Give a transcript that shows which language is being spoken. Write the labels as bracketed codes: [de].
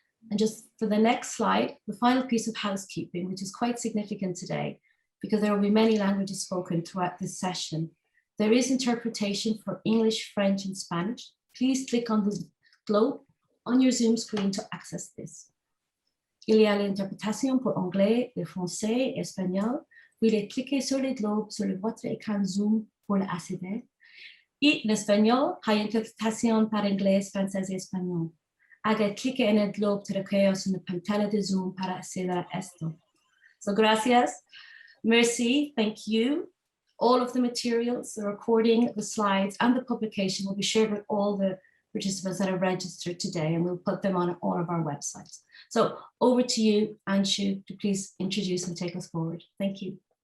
[en] And just for the next slide, the final piece of housekeeping, which is quite significant today, because there will be many languages spoken throughout this session. There is interpretation for English, French, and Spanish. Please click on the globe on your Zoom screen to access this. [fr] Il y a l'interprétation pour anglais, le français, espagnol. Vous cliquez sur le globe sur votre écran Zoom pour l'accéder. [es] Y en español hay interpretación para inglés, francés y español. Haga clic en el globo terráqueo en la pantalla de Zoom para acceder a esto. [en] So [es] gracias, [fr] merci, [en] thank you. All of the materials, the recording, the slides, and the publication will be shared with all the participants that are registered today, and we'll put them on all of our websites. So over to you, Anshu, to please introduce and take us forward. Thank you.